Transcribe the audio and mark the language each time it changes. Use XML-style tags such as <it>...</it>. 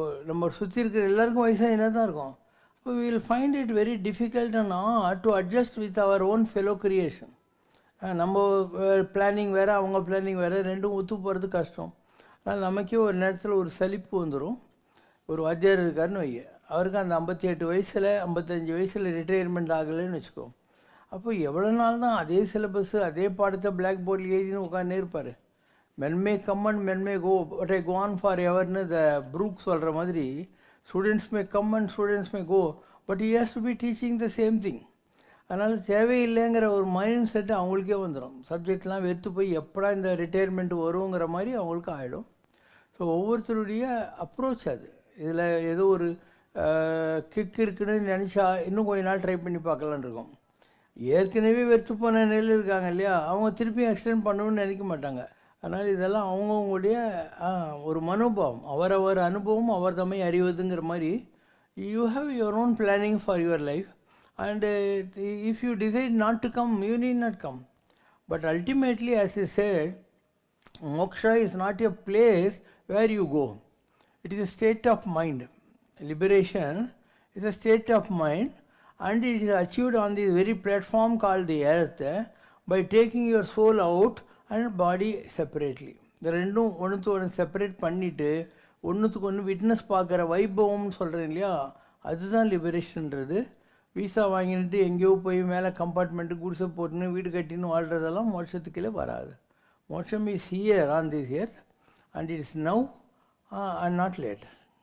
<ta>நம்ம சுற்றி இருக்கிற எல்லாருக்கும் வயசாகினே தான் இருக்கும்.</ta> <en>இப்போ we will find it very difficult to adjust with our own fellow creation.</en> <ta>நம்ம பிளானிங் வேறு, அவங்க பிளானிங் வேறு, ரெண்டும் ஒத்து போகிறது கஷ்டம். அதனால் நமக்கே ஒரு நேரத்தில் ஒரு சலிப்பு வந்துடும். ஒரு வாத்தியார் இருக்காருன்னு வைய, அவருக்கு அந்த 58 வயசில் 55 வயசில் ரிட்டையர்மெண்ட் ஆகலைன்னு வச்சுக்கோ. அப்போ எவ்வளோ நாள் தான் அதே சிலபஸ்ஸு அதே பாடத்தை பிளாக் போர்டில் எழுதின்னு உட்காந்துனே இருப்பார்.</ta> <en>men may come and men may go, but I go on for everன்னு the Brooks</en> <ta>சொல்கிற மாதிரி,</ta> <en>Students may come and students may go, but he has to be teaching the same thing.</en> <ta>அதனால் தேவையில்லைங்கிற ஒரு mind set அவங்களுக்கே வந்துடும். சப்ஜெக்ட்லாம் வெறுத்து போய் எப்படா இந்த ரிட்டையர்மெண்ட் வருங்கிற மாதிரி அவங்களுக்கு ஆகிடும். ஸோ ஒவ்வொருத்தருடைய அப்ரோச் அது. இதில் ஏதோ ஒரு கிக் இருக்குன்னு நினச்சா இன்னும் கொஞ்ச நாள் ட்ரை பண்ணி பார்க்கலான்னு இருக்கும். ஏற்கனவே வெறுத்து போன நிலையில் இருக்காங்க இல்லையா, அவங்க திருப்பி எக்ஸ்டெண்ட் பண்ணணும்னு நினைக்க மாட்டாங்க. அதனால் இதெல்லாம் அவங்கவுங்களுடைய ஒரு மனோபாவம், அவரவர் அனுபவம் அவர் தம்மை அறிவதுங்கிற மாதிரி.</ta> <en>You have your own planning for your life, and if you decide not to come, you need not come. But ultimately, as he said, moksha is not a place where you go. It is a state of mind. Liberation is a state of mind, and it is achieved on this very platform called the earth by taking your soul out and body separately.</en> <ta>இந்த ரெண்டும் ஒன்றுத்து ஒன்று separate பண்ணிவிட்டு ஒன்றுத்துக்கு ஒன்று witness பார்க்குற வைபவம்னு சொல்கிறேன் இல்லையா, அதுதான் லிபரேஷன்றது. வீசா வாங்கிட்டு எங்கேயோ போய் மேலே கம்பார்ட்மெண்ட்டு குடிசை போட்டுன்னு வீடு கட்டின்னு வாழ்கிறதெல்லாம் மோட்சத்துக்குள்ளே வராது.</ta> <en>Moksha is here on this earth and it is now and not later.</en>